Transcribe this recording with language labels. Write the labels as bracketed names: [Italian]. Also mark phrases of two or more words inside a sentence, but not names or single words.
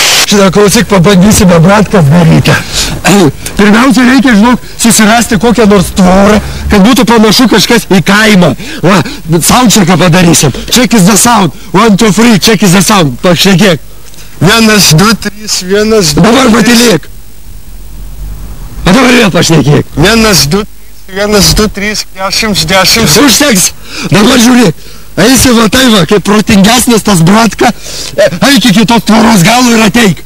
[Lithuanian] Šitą klausyk, pabandysime bratką daryti. Pirmiausia, reikia, žinok, susirasti kokią nors tvorą, kad būtų panašu kažkas į kaimą. Va, soundchecką padarysim. [English] Check is the sound. 1, 2, 3, check is the sound. [Lithuanian] Pašnekėk. 1, 2, 3, 1, 2. Dabar patylėk. O dabar vėl pašnekėk. 1, 2, 1, 2, 3, 10, 10. Užteks. Dabar žiūrėk. Eisi va tai va, kaip protingesnis tas bratka. Eik iki tos tvoros galo ir ateik.